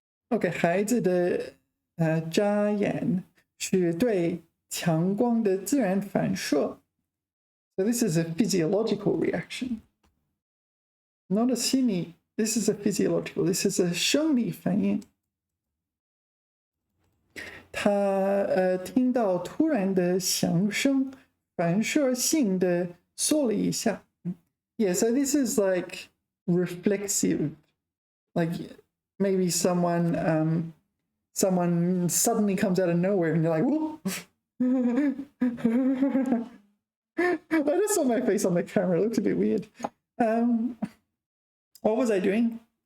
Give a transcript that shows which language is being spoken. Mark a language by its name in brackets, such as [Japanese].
[Chinese] OK， 孩子的眨眼是对强光的自然反射。 [English] So this is a physiological reaction. Not a 心理 This is a physiological. This is a 生理反应。 [Chinese] 他听到突然的响声，反射性的缩了一下。 [English] Yeah, so this is like reflexive, like maybe someone suddenly comes out of nowhere and you're like, whoa. I just saw my face on the camera. It looked a bit weird. What was I doing?